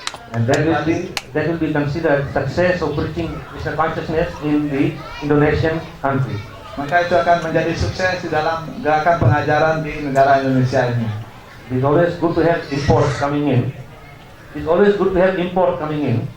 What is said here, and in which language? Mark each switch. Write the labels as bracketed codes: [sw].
[en] And that will be considered success of preaching Krishna consciousness in the Indonesian country. [id] maka itu akan menjadi sukses di dalam gerakan pengajaran di negara Indonesia ini. [en] It's always good to have imports coming in. It's always good to have import coming in.